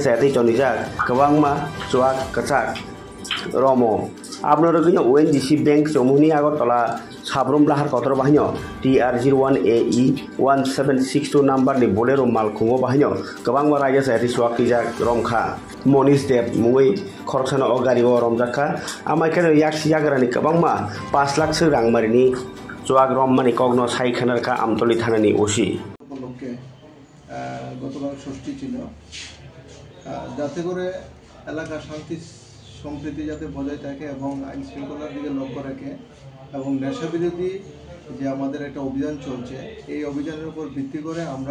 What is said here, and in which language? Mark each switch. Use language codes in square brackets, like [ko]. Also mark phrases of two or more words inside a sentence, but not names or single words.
[trp] सायाति जनिजाक गोबांमा चुआक कचाक रमो आपनो रगिनो ओएनजीसी बैंक जमुनी आगरतला साब्रुम लाहार कतर बाहिनो TR01AE 1762 नम्बर नि बोलेरो मालखुंगो बाहिनो गोबांमा रायजा सायाति चुआक तिजाक रमखा मनीष देव मुङै खरसाना अगारिगो रमजाखा आमाइकेनो याक्सि यागरानि गोबांमा 5 लाख सो रांमारिनि चुआक रममानि कग्न साइखानारखा आमतलि थानानि ओसी [bn] উপলক্ষে গতকাল ষষ্ঠী ছিল যাতে করে এলাকার শান্তি সম্প্রীতি যাতে বজায় থাকে এবং আইন শৃঙ্খলার দিকে লক্ষ্য রাখে এবং নেশা বিরোধী যে আমাদের একটা অভিযান চলছে এই অভিযানের উপর ভিত্তি করে আমরা